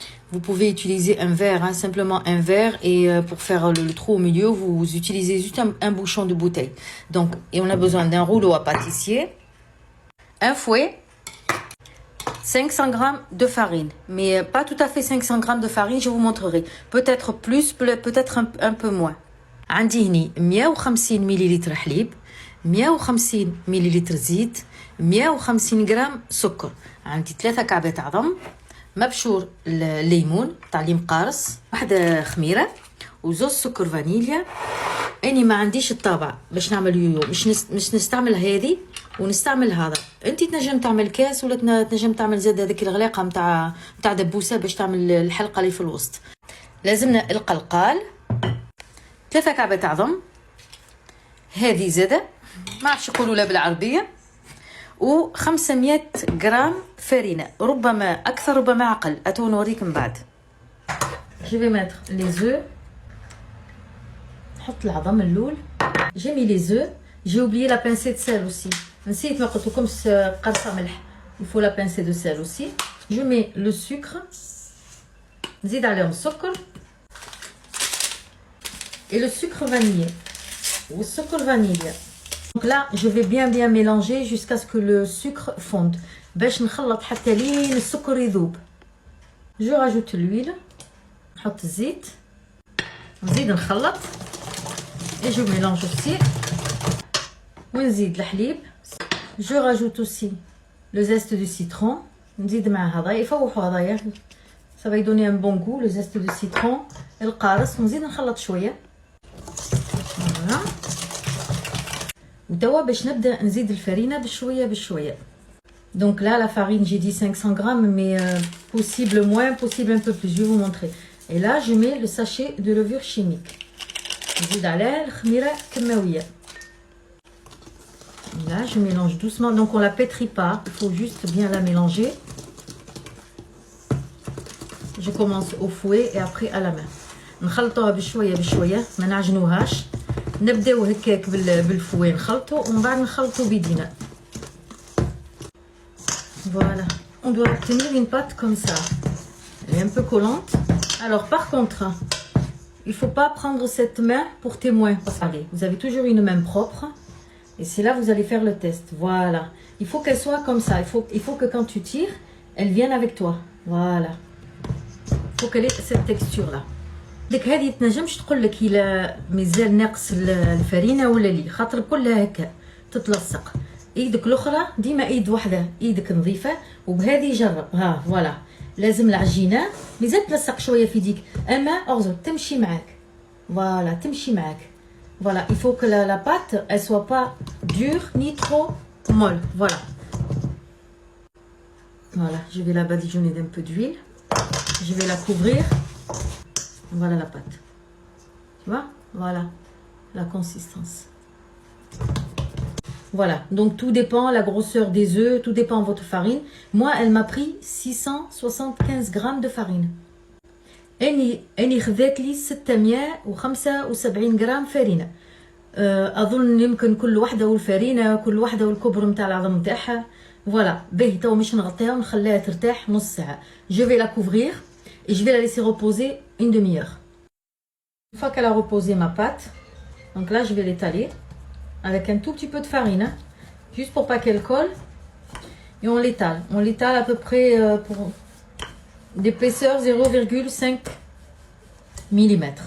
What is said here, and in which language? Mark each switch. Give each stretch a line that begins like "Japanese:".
French: Vous pouvez utiliser un verre, simplement un verre, et pour faire le trou au milieu, vous utilisez juste un bouchon de bouteille. Donc, et on a besoin d'un rouleau à pâtissier, un fouet, 500 g de farine, mais pas tout à fait 500 g de farine, je vous montrerai. Peut-être plus, peut-être un peu moins.
Arabic: عندي هني 150 ملل حليب، 150 ملل زيت، 150 غرام سكر، عندي 3 كعبات عظم، مبشور الليمون تاع اللي مقارص، واحدة خميرة وزوز سكر فانيليا. اني ما عنديش الطابع باش نعمل يويو، مش نستعمل هذه ونستعمل هذا. انت تنجم تعمل كاس ولا تنجم تعمل زاد هذيك الغلاقه نتاع دبوسه باش تعمل الحلقه اللي في الوسط. لازمنا القلقال، 3 كعبات عظم، هذه زاده ما عرفش يقولوا لا بالعربيه، و500 غرام فرينه، ربما اكثر ربما اقل، اتو نوريك من بعد.
French: Je vais mettre les œufs.
Arabic: نحط العظم اللول.
French: J'ai mis les œufs. J'ai oublié la pincée de sel aussi.
Arabic: نسيت ما قلت لكمش قرصه ملح.
French: Il faut la pincée de sel aussi. Je mets le sucre.
Arabic: نزيد عليهم السكر.
French: Et le sucre vanillé. Ou sucre vanille. Donc là, je vais bien mélanger jusqu'à ce que le sucre fonde.
Arabic: باش نخلط حتى لين السكر يذوب.
French: Je rajoute l'huile.
Arabic: نحط الزيت. نزيد نخلط.
French: Et je mélange aussi.
Arabic: ونزيد الحليب.
French: Je rajoute aussi le zeste du citron.
Arabic: نزيد مع هذا يفوحوا هذايا.
French: Ça va y donner un bon goût, le zeste de citron.
Arabic: القارص ونزيد نخلط شويه. Voilà. وتوا باش نبدا نزيد الفرينه بشويه.
French: Donc là la farine j'ai dit 500 grammes, mais possible moins, possible un peu plus. Je vais vous montrer. Et là je mets le sachet de levure chimique.
Arabic: نزيد عليه الخميره كماويه.
French: Là je mélange doucement, donc on la pétrit pas, il faut juste bien la mélanger. Je commence au fouet et après à la main.
Arabic: نخلطوها بشويه ما نعجنوهاش. نبداو هكاك بالفوي نخلطو ومن بعد نخلطو بيدينا.
French: Voilà, on doit obtenir une pâte comme ça. Elle est un peu collante. Alors par contre, il faut pas prendre cette main pour témoin. Allez, vous avez toujours une main propre. Et c'est là vous allez faire le test. Voilà, il faut qu'elle soit comme ça. Il faut que quand tu tires, elle vienne avec toi. Voilà, il faut qu'elle ait cette texture là.
Arabic: ديك هذه تنجمش تقول لك الا مازال ناقص الفرينه ولا لي، خاطر كلها هكا تتلصق. ايدك الاخرى ديما ايد واحده، ايدك نظيفه، وبهذه جرب. ها فوالا، لازم العجينه مازال تلصق شويه في يديك، اما اغزر تمشي معاك. فوالا تمشي معاك.
French: Voilà, il faut que la pâte elle soit pas dure ni trop molle. Voilà. Voilà, je vais la badigeonner d'un peu d'huile. Je vais la couvrir. Voilà la pâte. Tu vois? Voilà la consistance. Voilà, donc tout dépend la grosseur des œufs, tout dépend de votre farine. Moi, elle m'a pris 675 grammes de farine.
Arabic: اني خذات لي 675 غرام فرينه. اظن يمكن كل وحده والفرينه كل وحده والكبر نتاع العظم نتاعها. فوالا باهي تو مش نغطيها ونخليها ترتاح نص ساعه.
French: Je vais la couvrir et je vais la laisser reposer une demi-heure. Une fois qu'elle a reposé ma pâte, donc là je vais l'étaler avec un tout petit peu de farine, hein, juste pour pas qu'elle colle. Et on l'étale. On l'étale à peu près pour d'épaisseur 0,5 mm.